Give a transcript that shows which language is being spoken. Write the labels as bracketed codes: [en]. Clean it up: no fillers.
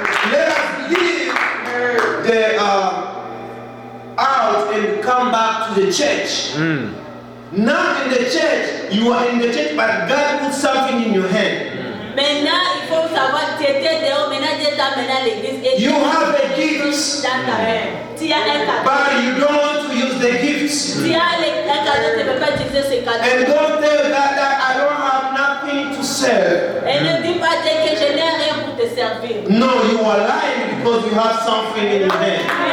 [en] Let us leave the out and come back to the church. Not in the church, you are in the church, but God put something in your hand. [fr] maintenant, il faut savoir que tu étais dehors, maintenant Dieu t'a mené à l'église et [en] You have a gift, [fr] dans ta main. Tu as un cadeau. [en] but you don't want to use the gifts. [fr] Tu as un cadeau, tu ne peux pas utiliser ce [en] And [fr] cadeau. [en] don't tell God that I don't have nothing to serve. [fr] Et ne dis pas Dieu que je n'ai rien pour te servir. [en] No, you are lying because you have something in your hand.